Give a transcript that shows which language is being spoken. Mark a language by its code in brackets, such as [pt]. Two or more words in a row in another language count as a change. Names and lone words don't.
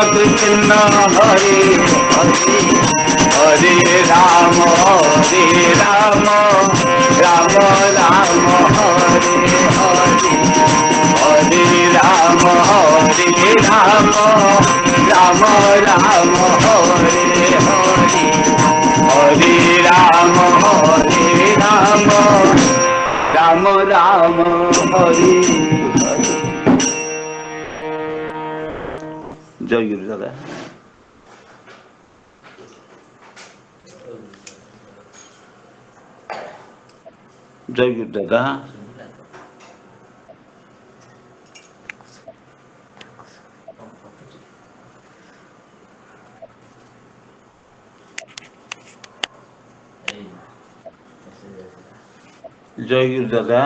[sa] कृष्ण हरे हरे हरे राम राम राम हरे हरे हरे राम राम राम राम हरे हरे हरे राम राम राम हरे हरे। [bn] জয় গুরু দাদা। জয় গুরু দাদা। জয় গুরু দাদা।